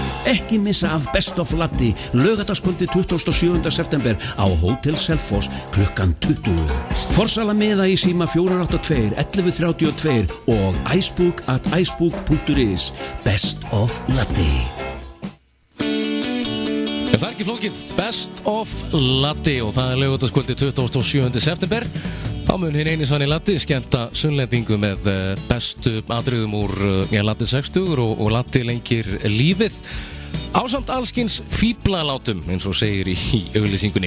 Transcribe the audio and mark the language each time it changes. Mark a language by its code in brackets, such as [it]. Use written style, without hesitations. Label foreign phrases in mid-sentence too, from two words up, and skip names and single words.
[is] Ekki missa af Best of Latti laugardagskvöldi 27. september á Hótel Selfoss klukkan 20. Forsala miða í síma 482 1132 og icebook@icebook.is. Best of Latti. Það er ekki flókið, Best of Latti og það er laugardagskvöldi 27. september. Þá mun hinn eini sanni Latti skemmta sunnlendingu með bestu atriðum úr Latti 60 og Latti lengir lífið ásamt allskins fíblalátum eins og segir í auglýsingunni.